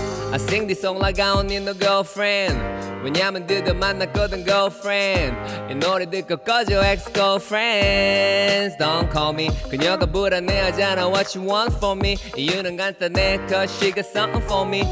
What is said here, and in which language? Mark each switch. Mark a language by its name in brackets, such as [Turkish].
[English] I sing this song like I don't need no girlfriend. [Korean] 왜냐면 드디어 만났거든 girlfriend. 이 노래 듣고 꺼져 ex-girlfriends. [English] Don't call me. [Korean] 그녀가 불안해하잖아 [English] what you want from me. [Korean] 이유는 간단해 [English] cause she got something for me.